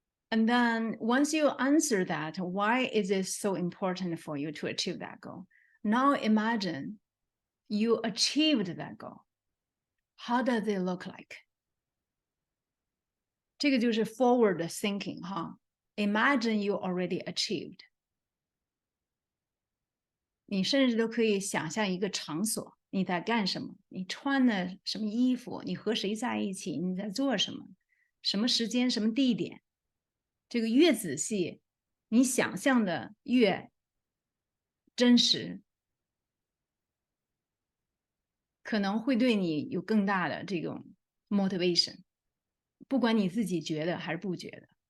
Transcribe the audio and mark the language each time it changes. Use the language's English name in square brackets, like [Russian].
[English] And then once you answer that, why is it so important for you to achieve that goal? Now imagine you achieved that goal. How does it look like? [Chinese] 这个就是 forward thinking 哈。 [English] Imagine you already achieved. [Chinese] 你甚至都可以想象一个场所，你在干什么，你穿的什么衣服，你和谁在一起，你在做什么，什么时间，什么地点。这个越仔细，你想象的越真实，可能会对你有更大的这种 motivation， 不管你自己觉得还是不觉得。